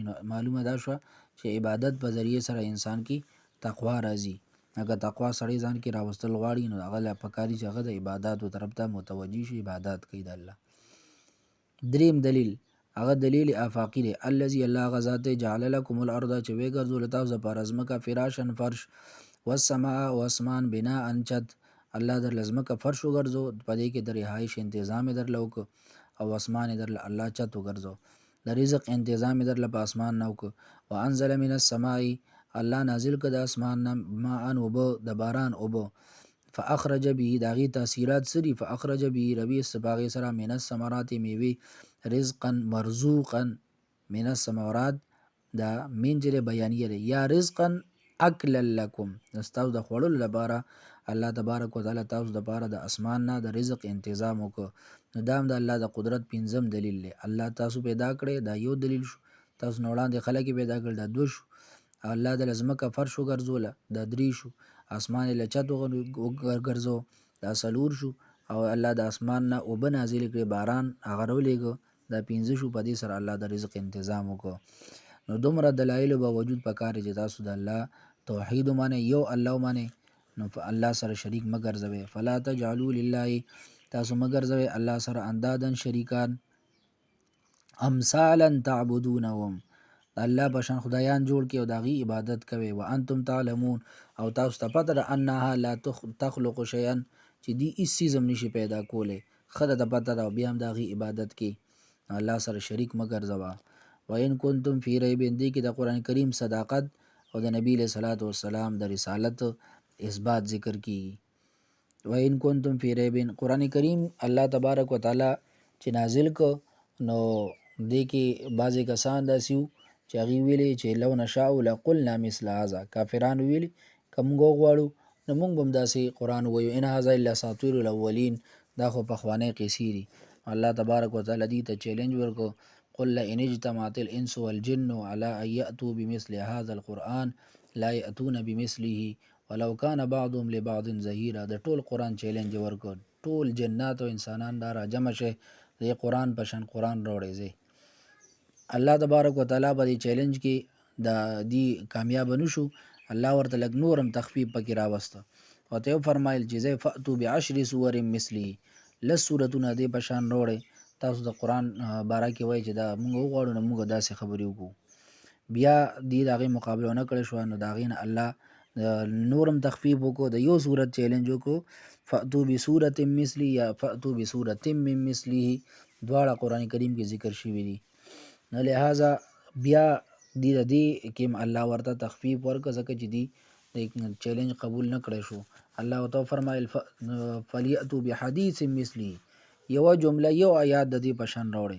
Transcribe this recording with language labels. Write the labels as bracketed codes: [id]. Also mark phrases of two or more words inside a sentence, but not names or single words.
[ps] نو معلومه دا شوه چې عبادت په ذریعه سره انسان کې تقوا راځي. اگر تقوا سړی ځان کې راوستل غواړي نو هغه له پکاري چې هغه د عباداتو طرف ته متوجه شي، عبادت کوي د الله. دریم دلیل هغه دلیل آفاقی دی. الذي الله هغه ذات دی [ar] جعل لكم الارض [ps] چې وګرځول تاسو لپاره ځمکه فراشن فرش، والسماء او اسمان بناء چت، الله در لزمکه فرش وګرځو، په دې کې د رهایش تنظیم درله وکړو، او اسمان درله الله چت وګرځو، د رزق تنظیم درله په اسمان نه وکړو. [ar] وانزل من السماء، [ps] الله نازل کړه د اسمان نه ماء اوبه، د باران اوبه، [ar] فاخرج به [ps] داغي تاثیرات سری، [ar] فاخرج به [ps] ربی سباغی سره [ar] من الثمرات [ps] میوه، [ar] رزقا مرزوقا، من الثمرات [ps] دا [ar] من جره بیانیه [ps] ده، یا [ar] رزقا اکلا لکم، [ps] تاسو د خوړلو لپاره [ar] الله تبارک وتعالی [ps] تاسو د لپاره د اسمان نه د رزق تنظیم وکړو. نو دا هم د الله د قدرت پنځم دلیل دی. الله تاسو پیدا کړی، دا یو دلیل شو. تاسو نه وړاندې خلک پیدا کړل، دا دوه شو. الله د لزمکه فرش وګرځوله، دا درې شو. اسمان له چت وګرځو، دا څلور شو. او الله د اسمان نه اوبه نازل کړي، باران هغه راولېږه، دا پنځه شو. په دې سره الله د رزق تنظیم وکړو. نو دومره دلایل باوجود پکار چې تاسو د الله توحید ومنئ، یو الله ومنئ، نو په الله سره شریک مه ګرځوئ. [ar] فلا تجعلوا لله، [ps] تاسو مه ګرځوئ الله سره اندادن شریکان، [ar] امثالا تعبدونهم، [ps] الله بشان خدایان جوړ کړي او د هغې عبادت کوي. [ar] وانتم تعلمون، [ps] او تاسو ته پته ده [ar] انها لا تخلق شیئا، [ps] چې دی هېڅ څیز هم نشي پیدا کولی. ښه ده پته ده، او بیا هم د هغې عبادت کې الله سره شریک مه ګرځوه. [ar] وان کنتم فی ریب، [ps] دې کې د قرآن کریم صداقت او د نبی [ar] علیه صلات وسلام [ps] د رسالت اثبات ذکر کیږي. [ar] وان کنتم فی ریب، [ps] قرآن کریم [ar] الله تبارک وتعالی [ps] چې نازل کو نو دې کې بعضې کسان داسې وو چې هغې ویلې چې [ar] لو نشاء لقلنا مثل هذا، [ps] کافرانو ویلي که موږ وغواړو نو موږ به هم داسې قرآن ووایو، [ar] ان هذا الا اساطیر الاولین، [ps] دا خو پخوانۍ قیسې دي. [ar] الله تبارک وتعالی [ps] دې ته چیلنج ورکړو، [ar] قل لئن اجتمعت الانس والجن على ان یأتوا بمثل هذا القرآن لا یأتون بمثله ولو کان بعضهم لبعض ظهیرا. [ps] د ټول قرآن چیلنج ورکړ، ټول جنات او انسانان دا راجمع شئ، د قرآن په شان قرآن راوړئ. زه [ar] الله تبارک وتعالی [ps] په دې چیلنج کې د دې کامیاب نشو. الله ورته لږ نورم تخفیف پکې راوسته، ورته فرمایل چې زه [ar] فأتوا بعشر سور مثله، [ps] لس سورتونه دې په شان راوړئ. تاسو د قرآن باره کې وایي چې دا موږ وغواړو نو موږ داسې خبرې وکړو، بیا دې د هغې مقابله ونه کړی شوه، نو د هغې نه الله نورم تخفیف وکړو، د یو صورت چیلنج وکړو، [ar] فأتوا بسورة مثله یا فأتوا بسورة من مثله، [ps] دواړه قرآن کریم کې ذکر شوي دي. نو لہذا بیا دې کې الله ورته تخفیف ورکړه، ځکه چې دی د چیلنج قبول نه کړی شو. الله ورته فرمایل [ar] فلیأتوا بحدیث مثله، [ps] یوه جمله یو آیات د دې په شان راوړئ.